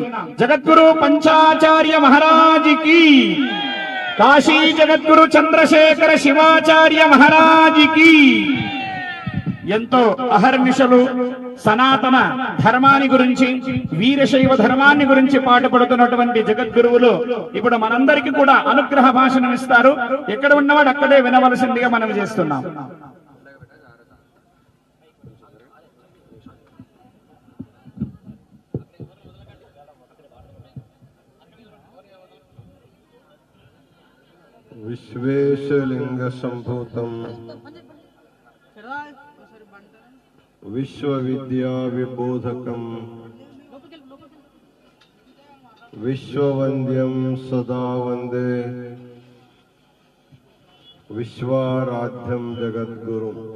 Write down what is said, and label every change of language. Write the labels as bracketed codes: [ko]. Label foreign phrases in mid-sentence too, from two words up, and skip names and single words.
[te] జగద్గురు పంచాచార్య మహారాజుకి, కాశీ జగద్గురు చంద్రశేఖర శివాచార్య మహారాజుకి. ఎంతో అహర్నిశలు సనాతన ధర్మాన్ని గురించి, వీరశైవ ధర్మాన్ని గురించి పాటుపడుతున్నటువంటి జగద్గురువులు ఇప్పుడు మనందరికీ కూడా అనుగ్రహ భాషను ఇస్తారు. ఎక్కడ ఉన్నవాడు అక్కడే వినవలసిందిగా మనం చేస్తున్నాం. [sa] विश्वेशलिंग संभूतम विश्वविद्या विबोधकम विश्ववंद्यम सदा वंदे विश्वाराध्यम जगद्गुरु.